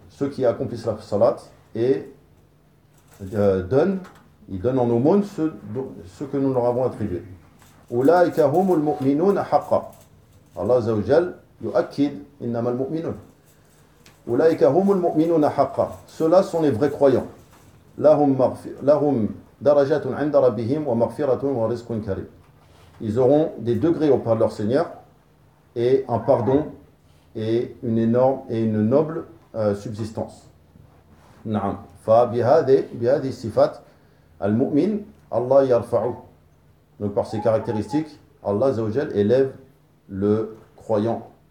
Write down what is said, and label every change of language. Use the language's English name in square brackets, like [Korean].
[French] Ceux qui accomplissent la salat et donnent, ils donnent en aumône ce que nous leur avons attribué. [Arabic] أولئك هم المؤمنون حقا. الله عز وجل يؤكد إنما المؤمنون. أولئك هم المؤمنون حقا. [French] Ceux-là sont les vrais croyants. [Arabic] لهم درجات عند ربهم ومغفرة ورزق كريم. [French] Ils auront des degrés auprès de leur Seigneur et un pardon et une énorme et une noble subsistance. [Arabic] نعم. فبهذه الصفات المؤمن الله يرفعه. [French] Donc par ces caractéristiques, Allah Azzawajal élève le croyant.